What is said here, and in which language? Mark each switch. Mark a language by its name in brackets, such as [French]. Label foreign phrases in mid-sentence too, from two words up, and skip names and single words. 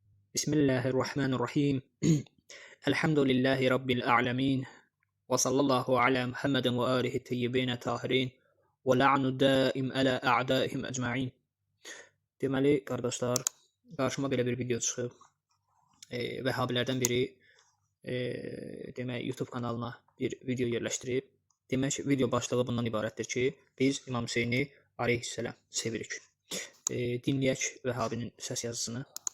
[Arabic] بسم الله الرحمن الرحيم الحمد لله رب العالمين وصلى الله على محمد وآله الطيبين الطاهرين ولعن الدائم على أعدائهم أجمعين. [Azerbaijani] Deməli, qardaşlar, qarşıma belə bir video çıxıb. Vəhhabilərdən biri demək YouTube kanalına bir video yerləşdirib. Demək, video başlığı bundan ibarətdir ki, biz İmam Hüseyni aleyhisselam sevirik. Dinləyək Vəhhabinin səs yazısını.